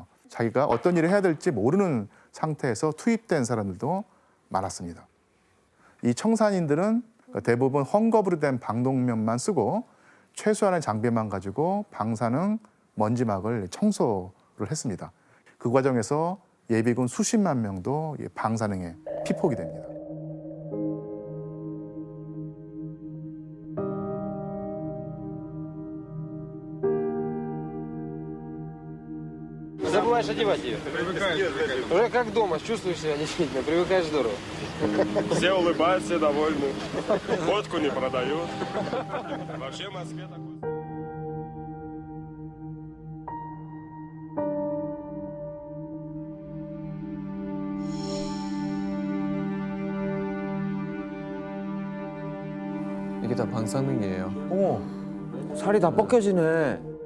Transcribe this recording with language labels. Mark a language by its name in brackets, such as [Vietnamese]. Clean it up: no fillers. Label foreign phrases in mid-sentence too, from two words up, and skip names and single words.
[Korean] 자기가 어떤 일을 해야 될지 모르는 상태에서 투입된 사람들도 많았습니다. 이 청산인들은 대부분 헝겊으로 된 방독면만 쓰고 최소한의 장비만 가지고 방사능 먼지막을 청소를 했습니다. 그 과정에서 예비군 수십만 명도 방사능에 피폭이 됩니다. [Russian] Забываешь одевать ее. Уже как дома, чувствуешь себя действительно, привыкаешь здорово. Все улыбаются, все довольны. Водку не продают. Вообще в Москве такой... [Korean] 이게 다 방사능이에요. 어머 살이 다 벗겨지네.